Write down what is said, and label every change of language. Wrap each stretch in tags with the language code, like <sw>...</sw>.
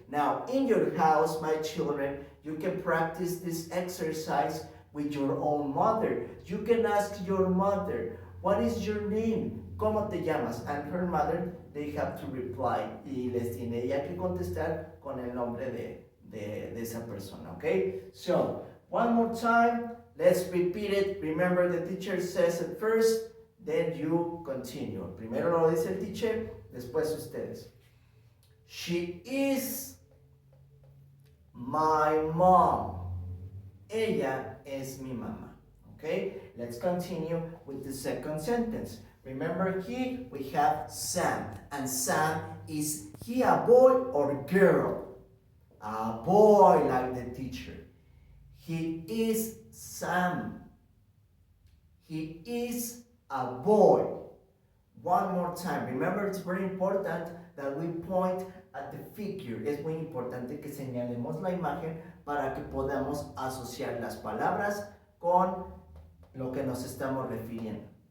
<en>Now, in your house, my children, you can practice this exercise with your own mother. You can ask your mother, what is your name?</en> <es>¿Cómo te llamas?</es> <en>And her mother, they have to reply.</en> <es>Y les tiene ella que contestar con el nombre de esa persona.</es> <en>Okay? So, one more time. Let's repeat it. Remember, the teacher says it first, then you continue.</en> <es>Primero lo dice el teacher, después ustedes.</es> <en>She is my mom.</en> <es>Ella es mi mamá. Okay?</es> <en>Let's continue with the second sentence. Remember here we have Sam. And Sam, is he a boy or girl? A boy, like the teacher. He is Sam. He is a boy. One more time. Remember, it's very important that we point at the figure.</en> <es>Es muy importante que señalemos la imagen para que podamos asociar las palabras con lo que nos estamos refiriendo.</es>